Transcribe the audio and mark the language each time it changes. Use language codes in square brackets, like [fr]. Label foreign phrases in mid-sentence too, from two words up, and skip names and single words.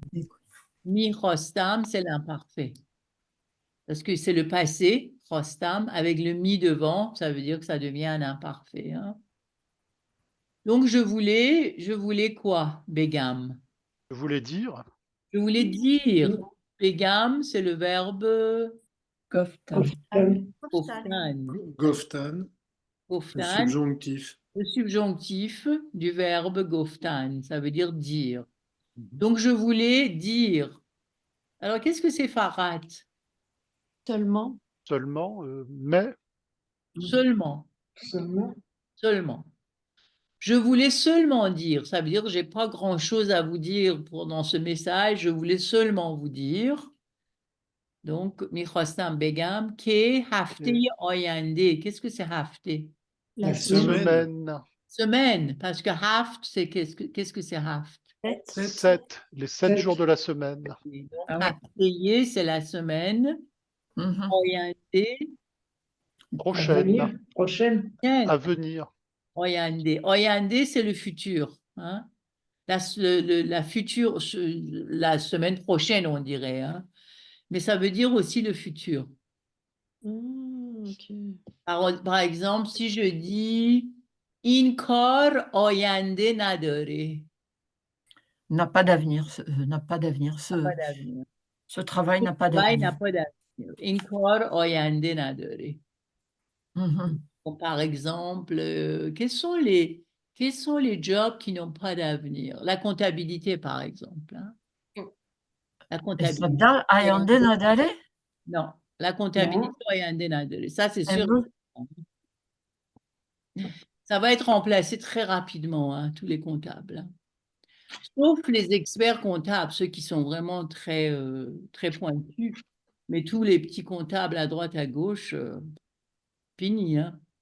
[fr] Michostam, c'est l'imparfait. Parce que c'est le passé, chostam, avec le mi devant, ça veut dire que ça devient un imparfait, hein. Donc, je voulais quoi, Begam? Je voulais dire. Je voulais dire. Begam, c'est le verbe Koftan. Koftan. Goftan, le Goftan, subjonctif. le subjonctif du verbe goftan, ça veut dire dire. Donc, je voulais dire. Alors, qu'est-ce que c'est farat? Seulement. Seulement, mais Seulement. Seulement, Seulement. Je voulais seulement dire, ça veut dire que je n'ai pas grand-chose à vous dire dans ce message, je voulais seulement vous dire. Donc, [fa] میخواستم بگم، که هفته آینده. [fr] Qu'est-ce que c'est hafte? la semaine. Semaine, parce que haft, c'est qu'est-ce que c'est haft? 7, les 7 Sept. jours de la semaine. Donc, hafteye, c'est la semaine. Mhm. Oyande, à Prochaine, venir, prochaine, à venir. oyande. Oyande, c'est le futur, hein? la future, la semaine prochaine, on dirait, hein. Mais ça veut dire aussi le futur. Ok. Par exemple, si je dis [fa] این کار آینده نداره. [fr] N'a pas d'avenir. N'a pas d'avenir. Pas d'avenir. Ce travail n'a pas travail n'a d'avenir. pas d'avenir. [fa] این کار آینده نداره. [fr] Mhm. Donc, par exemple, quels sont les jobs qui n'ont pas d'avenir? La comptabilité, par exemple, hein. La comptabilité. Eskiden ayağında nadare. Non, la comptabilité [fa] آینده نداره. [fr] Ça, c'est sûr. Ça va être remplacé très rapidement, hein, tous les comptables, hein. Sauf les experts comptables, ceux qui sont vraiment très, très pointus. Mais tous les petits comptables à droite, à gauche, fini, hein.